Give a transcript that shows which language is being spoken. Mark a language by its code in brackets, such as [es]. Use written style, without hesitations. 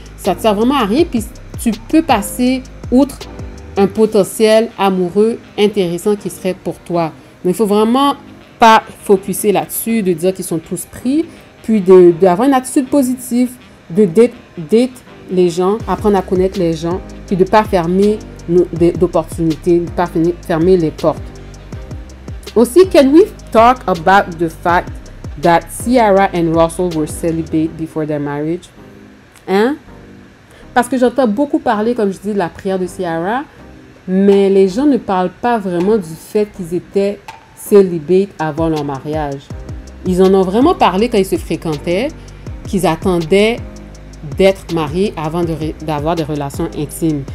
[fr] Ça ne te sert vraiment à rien, puis tu peux passer outre un potentiel amoureux intéressant qui serait pour toi. Donc, il faut vraiment pas focuser là-dessus, de dire qu'ils sont tous pris, puis d'avoir une attitude positive, de date les gens, apprendre à connaître les gens, puis de ne pas fermer d'opportunités, de ne pas fermer les portes. [en] Aussi, can we talk about the fact that Ciara and Russell were celibate before their marriage? [fr] Hein? Parce que j'entends beaucoup parler, comme je dis, de la prière de Ciara, mais les gens ne parlent pas vraiment du fait qu'ils étaient célibate avant leur mariage. Ils en ont vraiment parlé quand ils se fréquentaient, qu'ils attendaient d'être mariés avant d'avoir des relations intimes.